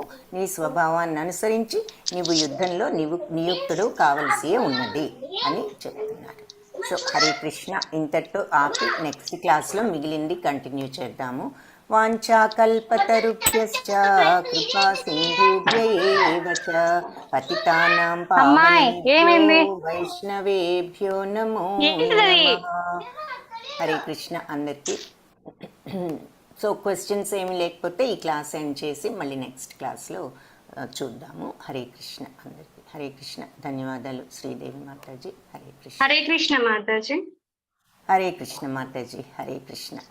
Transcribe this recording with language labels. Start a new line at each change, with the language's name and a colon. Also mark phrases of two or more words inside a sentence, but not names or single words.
Telugu: నీ స్వభావాన్ని అనుసరించి నీవు యుద్ధంలో నియుక్తుడు కావలసి ఉన్నది అని చెప్తున్నారు. సో హరే కృష్ణ. ఇంతటితో ఆపి
English: next class
Telugu: మిగిలింది కంటిన్యూ చేద్దాము.
Sanskrit: వాంఛాకల్పతరుభ్యశ్చ కృపా సింధుభ్యయేవ చ పతితానాం పావనేభ్యో వైష్ణవేభ్యో నమో నమః.
Telugu: హరే కృష్ణ అందరికీ.
English: so questions
Telugu: ఏమి లేకపోతే ఈ
English: class end
Telugu: చేసి మళ్ళీ
English: next class
Telugu: చూద్దాము. హరే కృష్ణ అందరికీ. హరే కృష్ణ. ధన్యవాదాలు శ్రీదేవి మాతాజీ. హరే కృష్ణ. హరే కృష్ణ మాతాజీ. హరే కృష్ణ మాతాజీ. హరే కృష్ణ.